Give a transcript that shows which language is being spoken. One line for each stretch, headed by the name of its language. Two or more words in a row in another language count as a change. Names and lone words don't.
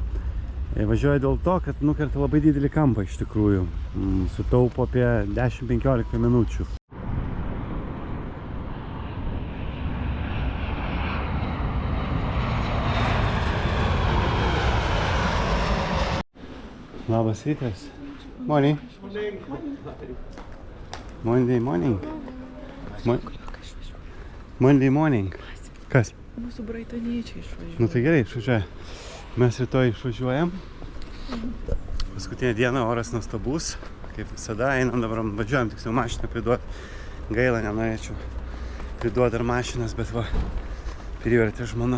Lithuanian: Važiuoja dėl to, kad nukerta labai didelį kampą iš tikrųjų. Sutaupo apie 10-15 minučių. Labas rytas.
English: Morning. Monday morning. Monday morning.
Lithuanian: Kas? Mūsų braitoniečiai išvažiuoja. Nu tai gerai, išvažiuoja. Mes rytoj išvažiuojam. Paskutinė diena, oras nuostabus. Kaip visada, einam dabar, važiuojam tiksliau mašiną priduoti. Gaila, nenorėčiau priduoti dar mašinas, bet va, privertė žmona.